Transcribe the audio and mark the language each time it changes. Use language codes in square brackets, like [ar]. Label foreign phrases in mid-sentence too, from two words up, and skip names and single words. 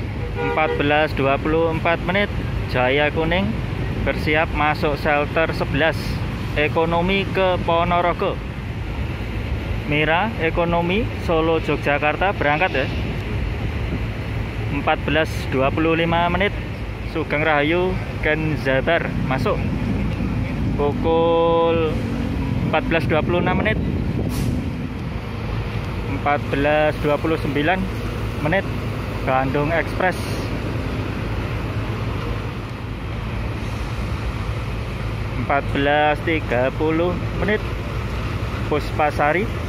[id] 14.24 menit Jaya Kuning bersiap masuk shelter 11 ekonomi ke Ponorogo. Mira ekonomi Solo Yogyakarta berangkat ya 14.25 menit Sugeng Rahayu Ken Zabar masuk. Pukul 14.26 menit 14.29 menit Bandung Express. 14.30 menit Puspasari.